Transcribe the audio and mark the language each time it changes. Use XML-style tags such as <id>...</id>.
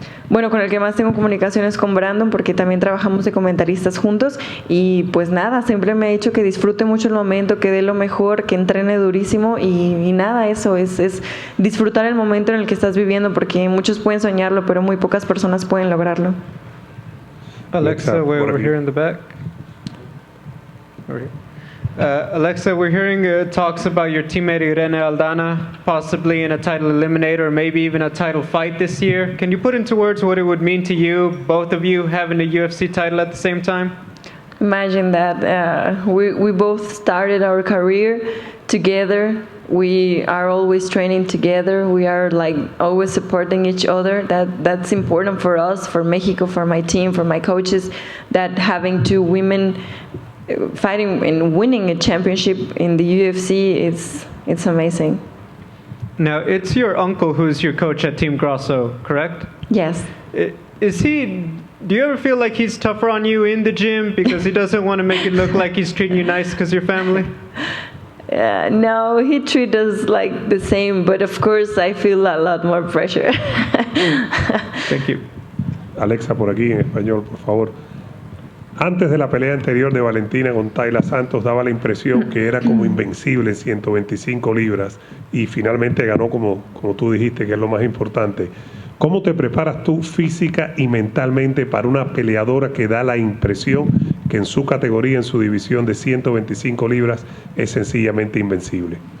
<es>Bueno, con el que más tengo comunicación es con Brandon, porque también trabajamos de comentaristas juntos, y pues nada, siempre me ha dicho que disfrute mucho el momento, que dé lo mejor, que entrene durísimo, y nada, eso es disfrutar el momento en el que estás viviendo, porque muchos pueden soñarlo, pero muy pocas personas pueden lograrlo.</es> <en>Alexa, we're here in the back. Over here. Alexa, we're hearing talks about your teammate Irene Aldana possibly in a title eliminator or maybe even a title fight this year. Can you put into words what it would mean to you, both of you having a UFC title at the same time? Imagine that we both started our career together. We are always training together. We are like always supporting each other. That's important for us, for Mexico, for my team, for my coaches, that having two women fighting and winning a championship in the UFC, it's amazing. Now, it's your uncle who's your coach at Team Grasso, correct? Yes. Do you ever feel like he's tougher on you in the gym because he doesn't want to make it look like he's treating you nice because you're family? No, he treats us like the same, but of course I feel a lot more pressure. Thank you.</en> <es>Alexa, por aquí en español, por favor. Antes de la pelea anterior de Valentina con Tayla Santos, daba la impresión que era como invencible en 125 libras y finalmente ganó como tú dijiste, que es lo más importante. ¿Cómo te preparas tú física y mentalmente para una peleadora que da la impresión que en su categoría, en su división de 125 libras, es sencillamente invencible?</es>